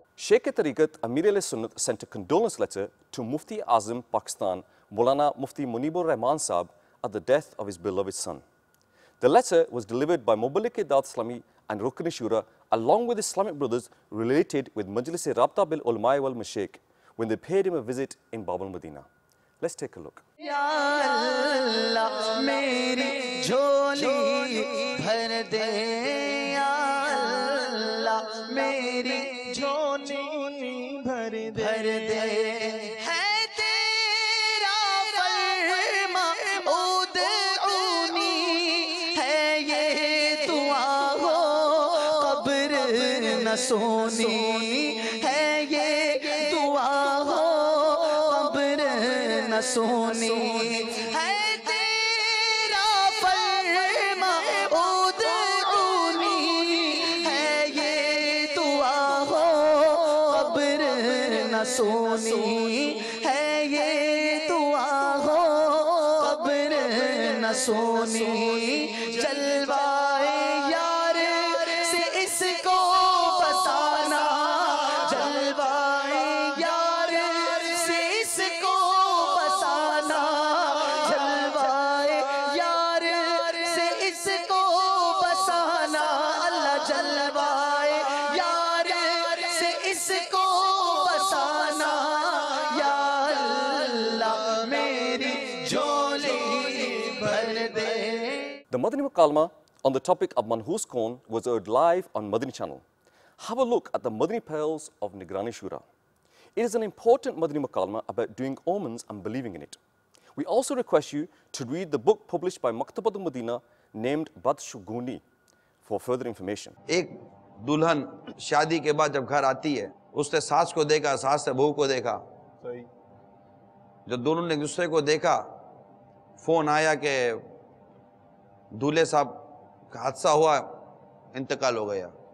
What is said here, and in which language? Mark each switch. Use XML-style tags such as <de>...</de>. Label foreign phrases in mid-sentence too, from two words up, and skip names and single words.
<en>Sheikh-e-Tariqat Amir al-Sunnat sent a condolence letter to Mufti Azam Pakistan, Maulana Mufti Munibur Rahman Sahib, at the death of his beloved son. The letter was delivered by Muballigh Dawat Islami and Rukn Shura along with Islamic brothers related with Majlis-e-Rabta bil Ulama wal Mashaykh when they paid him a visit in Bab al-Madina. Let's take a look.</en> <ur>یا اللہ، میری جھولی بھر دے، یا اللہ، میری جھولی بھر دے, ہے تیرا فرمان ud'uni، ہے یہ دعا ہو قبر نہ سونی، ہے یہ دعا ہو قبر نہ سونی, ہے تیرا فرمان ud'uni، ہے یہ دعا ہو قبر نہ سونی، ہے یہ دعا ہو قبر نہ سونی, جلوائے یار سے اس کو بسانا، جلوائے یار سے اس کو بسانا، جلوائے یار سے اس کو بسانا، اللہ جلوائے یار سے اس کو بسانا، یا اللہ میری جھولی بھر دے۔</ur> <en>The Madani Mukalma on the topic of Manhus Kaun was aired live on Madani channel. Have a look at the Madani Pearls of Nigrani Shura. It is an important Madani Mukalma about doing omens and believing in it. We also request you to read the book published by Maktabat al-Madina named Badshuguni for further information.</en> <ur>ایک دلہن شادی کے بعد جب گھر آتی ہے، اس نے ساس کو دیکھا، ساس نے بہو کو دیکھا، جب دونوں نے ایک دوسرے کو دیکھا، فون آیا کہ دولہے صاحب کا حادثہ ہوا، انتقال ہو گیا۔</ur>